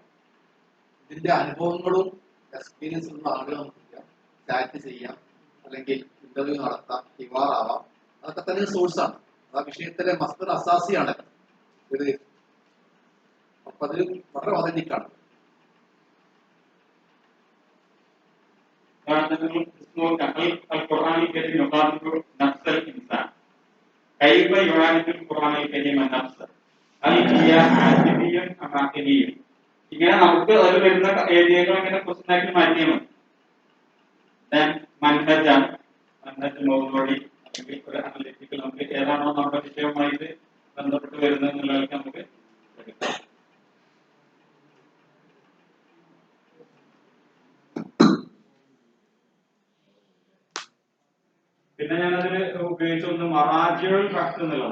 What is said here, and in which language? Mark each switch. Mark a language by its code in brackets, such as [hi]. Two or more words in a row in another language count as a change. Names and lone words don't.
[ml] ഇതിന്റെ അനുഭവങ്ങളും എക്സ്പീരിയൻസ് ഉള്ള ആളുകൾ നമുക്ക് ചെയ്യാം, ചാറ്റ് ചെയ്യാം, അല്ലെങ്കിൽ ഇന്റർവ്യൂ നടത്താം, ഹിവാറാവാം. അതൊക്കെ തന്നെ സോഴ്സാണ്. ആ വിഷയത്തിലെ [ar] مصدر أساسي [ml] ഇത്. അപ്പൊ അത് വളരെ ഒതന്റിക്കാണ്. ഉദാഹരണത്തിന് നോക്കാം [ar] القرآن الكريم يخاطب نفس الإنسان كيف يعالج القرآن الكريم النفس هل هي عاطفية أم عقلية [ml] ഇങ്ങനെ നമുക്ക് അതിൽ വരുന്ന ഏരിയകൾ ഇങ്ങനെ ക്വസ്റ്റ്യൻ ആക്കി മാറ്റിയാൽ മതി ദെൻ മൻഹജ് മോഡി അല്ലെങ്കിൽ ഒരു അനലിറ്റിക്കൽ നമുക്ക് ഏതാണോ നമ്മുടെ വിഷയവുമായിട്ട് ബന്ധപ്പെട്ട് വരുന്നത് എന്നുള്ളതൊക്കെ നമുക്ക് എടുക്കാം. പിന്നെ ഞാനതിൽ ഉപയോഗിച്ച ഒന്ന് [ar] مراجع بحث [ml] എന്നുള്ളതാണ്.